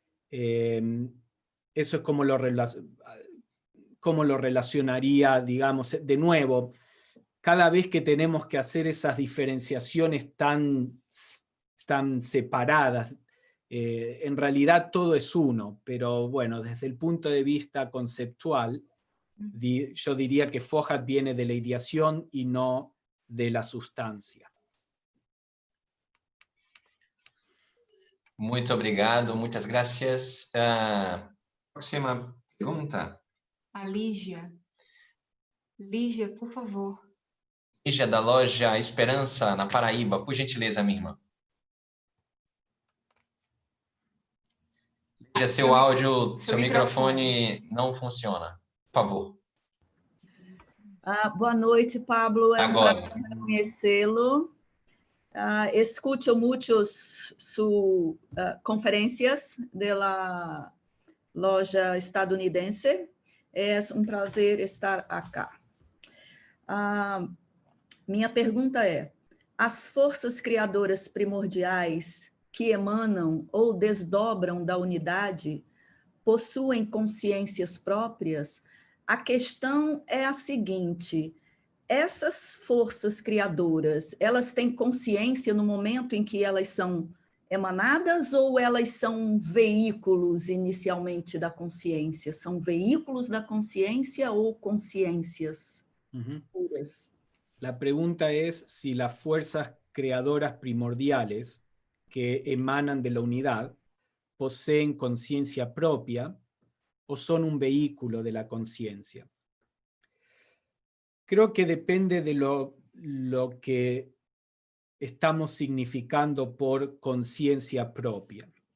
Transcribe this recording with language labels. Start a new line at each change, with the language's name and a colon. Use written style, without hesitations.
Spanish: Eso es como lo relacionaría, digamos, de nuevo, cada vez que tenemos que hacer esas diferenciaciones tan separadas, en realidad todo es uno, pero bueno, desde el punto de vista conceptual, yo diría que Fohat viene de la ideación y no de la sustancia.
Portuguese: Muito obrigado, muitas
Spanish: gracias.
Portuguese: Próxima pergunta. A Lígia. Lígia, por favor. Lígia, da loja Esperança, na Paraíba. Por gentileza, minha irmã. Lígia, seu áudio, seu microfone não funciona. Por favor. Boa noite, Pablo. É Agora. um prazer conhecê-lo.
Spanish: Escucho muchas sus conferencias de la loja estadunidense.
Portuguese: É um prazer estar acá. Minha pergunta é: as forças criadoras primordiais que emanam ou desdobram da unidade possuem consciências próprias? A questão é a seguinte: essas forças criadoras, elas têm consciência no momento em que elas são emanadas ou elas são veículos inicialmente da consciência? São veículos da consciência ou consciências puras?
Spanish: La pregunta es si las fuerzas creadoras primordiales que emanan de la unidad poseen conciencia propia o son un vehículo de la conciencia. Creo que depende de lo que estamos significando por conciencia propia.